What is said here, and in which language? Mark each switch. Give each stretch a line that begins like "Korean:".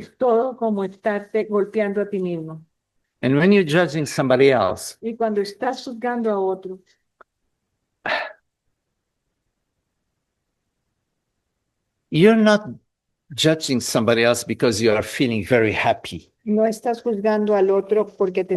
Spanish: Es todo como estarte golpeando a ti mismo.
English: And when you're judging somebody else,
Spanish: Y cuando estás juzgando a otro,
English: you're not judging somebody else because you are feeling very happy.
Spanish: no estás juzgando al otro porque te